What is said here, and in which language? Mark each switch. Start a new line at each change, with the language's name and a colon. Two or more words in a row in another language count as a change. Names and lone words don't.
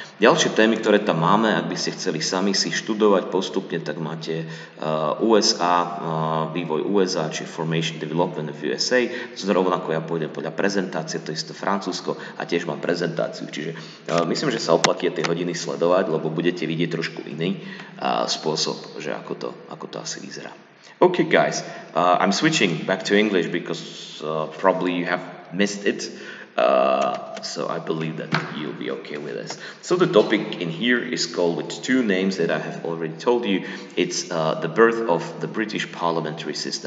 Slovak: Ďalšie témy, ktoré tam máme, ak by ste chceli sami si študovať postupne, tak máte USA, vývoj USA, či
English: Formation Development of USA.
Slovak: Rovnako ja pôjdem podľa prezentácie, to isté Francúzsko a tiež mám prezentáciu. Čiže myslím, že sa oplatí tie hodiny sledovať, lebo budete vidieť trošku iný spôsob, že ako to asi vyzerá.
English: Okay, guys, I'm switching back to English because probably you have missed it. So I believe that you'll be okay with this. So the topic in here is called, with 2 names that I have already told you, it's the birth of the British parliamentary system.